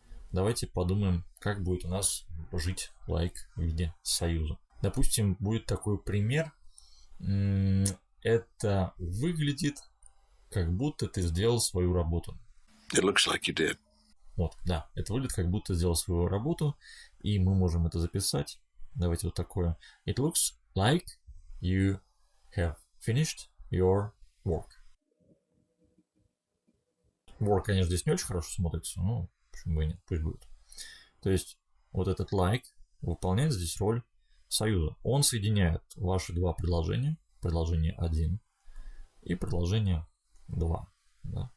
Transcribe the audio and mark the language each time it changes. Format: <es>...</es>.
<ru>Давайте подумаем, как будет у нас жить like в виде союза. Допустим, будет такой пример. Это выглядит, как будто ты сделал свою работу.</ru> <en>It looks like you did.</en> <ru>Вот, да, это выглядит, как будто сделал свою работу, и мы можем это записать. Давайте вот такое.</ru> <en>It looks like you have finished your work.</en> <ru>Work, конечно, здесь не очень хорошо смотрится, но почему бы и нет, пусть будет. То есть вот этот like выполняет здесь роль союза. Он соединяет ваши два предложения, предложение 1 и предложение 2. Да?</ru>